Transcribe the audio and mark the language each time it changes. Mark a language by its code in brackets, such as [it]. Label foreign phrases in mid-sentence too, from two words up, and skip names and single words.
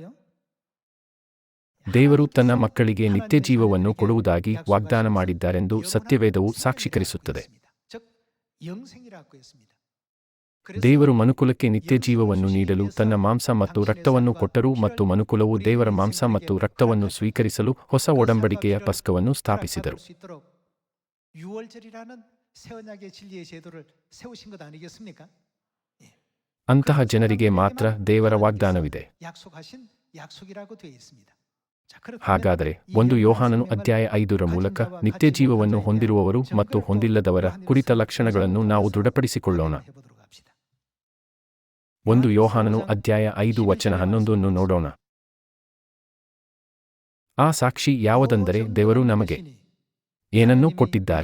[kn] ದೇವರು ತನ್ನ ಮಕ್ಕಳಿಗೆ ನಿತ್ಯ ಜೀವವನ್ನು ಕೊಡುವುದಾಗಿ ವಾಗ್ದಾನ ಮಾಡಿದ್ದಾರೆಂದು ಸತ್ಯವೇದವು ಸಾಕ್ಷೀಕರಿಸುತ್ತದೆ. ದೇವರು ಮನುಕುಲಕ್ಕೆ ನಿತ್ಯಜೀವವನ್ನು ನೀಡಲು ತನ್ನ ಮಾಂಸ ಮತ್ತು ರಕ್ತವನ್ನು ಕೊಟ್ಟರು ಮತ್ತು ಮನುಕುಲವು ದೇವರ ಮಾಂಸ ಮತ್ತು ರಕ್ತವನ್ನು ಸ್ವೀಕರಿಸಲು ಹೊಸ ಒಡಂಬಡಿಕೆಯ ಪಸ್ಕವನ್ನು ಸ್ಥಾಪಿಸಿದರು. [ko] 유월절이라는 새 언약의 진리의 제도를 세우신 것 아니겠습니까? [kn] ಅಂತಹ ಜನರಿಗೆ ಮಾತ್ರ ದೇವರ ವಾಗ್ದಾನವಿದೆ. [ko] 약속하신 약속이라고 되어 있습니다. [kn] ಹಾಗಾದರೆ 1 ಯೋಹಾನನು ಅಧ್ಯಾಯ 5ರ ಮೂಲಕ ನಿತ್ಯಜೀವವನ್ನು ಹೊಂದಿರುವವರು ಮತ್ತು ಹೊಂದಿಲ್ಲದವರ ಕುರಿತ ಲಕ್ಷಣಗಳನ್ನು ನಾವು ದೃಢಪಡಿಸಿಕೊಳ್ಳೋಣ. 1 ಯೋಹಾನನು ಅಧ್ಯಾಯ 5 ವಚನ 11 ನೋಡೋಣ. ಆ ಸಾಕ್ಷಿ ಯಾವುದೆಂದರೆ ದೇವರು ನಮಗೆ ಏನನ್ನು ಕೊಟ್ಟಿದ್ದಾರೆ.